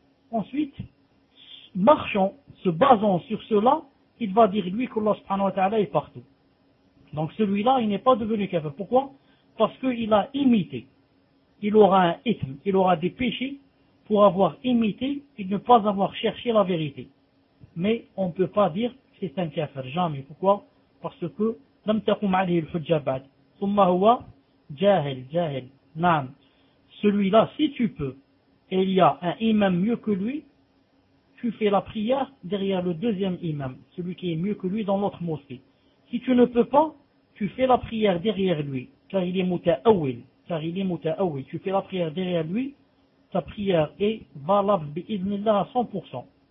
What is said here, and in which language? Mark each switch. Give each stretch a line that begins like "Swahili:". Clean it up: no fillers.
French: Ensuite, marchant, se basant sur cela, il va dire lui qu'Allah Subhanahu wa Ta'ala est partout. Donc celui-là, il n'est pas devenu kafir. Pourquoi ? Parce qu'il a imité. Il aura un ithm, il aura des péchés pour avoir imité et ne pas avoir cherché la vérité. Mais on ne peut pas dire que c'est un kafir, jamais. Pourquoi ? Parce que
Arabic: لم تقوم عليه الحجة بعد ثم هو جاهل جاهل نعم.
French: Celui-là, si tu peux, et il y a un imam mieux que lui, tu fais la prière derrière le deuxième imam, celui qui est mieux que lui dans l'autre mosquée. Si tu ne peux pas, tu fais la prière derrière lui, car il est muta'awil, car il est muta'awil. Tu fais la prière derrière lui, ta prière est valable bi'idhnillah à 100%.